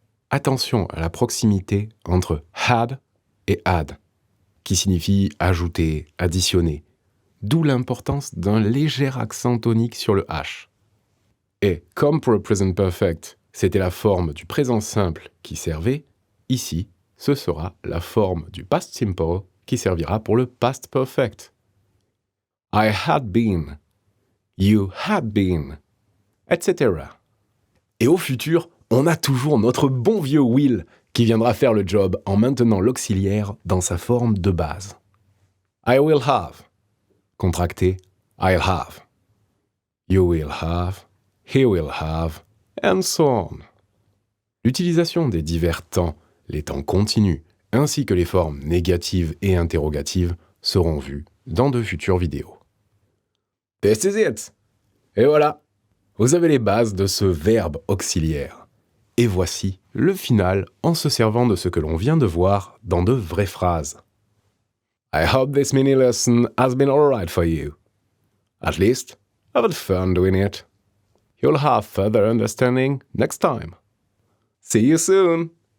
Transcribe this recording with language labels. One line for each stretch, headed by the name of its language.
French: Attention à la proximité entre had et add, qui signifie ajouter, additionner, d'où l'importance d'un léger accent tonique sur le H. Et comme pour le present perfect, c'était la forme du présent simple qui servait, ici, ce sera la forme du past simple qui servira pour le past perfect.
English: I had been, you had been, etc.
French: Et au futur, on a toujours notre bon vieux will qui viendra faire le job en maintenant l'auxiliaire dans sa forme de base.
English: I will have, contracté I'll have. You will have, he will have, and so on.
French: L'utilisation des divers temps, les temps continus, ainsi que les formes négatives et interrogatives seront vues dans de futures vidéos.
English: This is it!
French: Et voilà! Vous avez les bases de ce verbe auxiliaire. Et voici le final en se servant de ce que l'on vient de voir dans de vraies phrases.
English: I hope this mini lesson has been alright for you. At least, I've had fun doing it. You'll have further understanding next time. See you soon!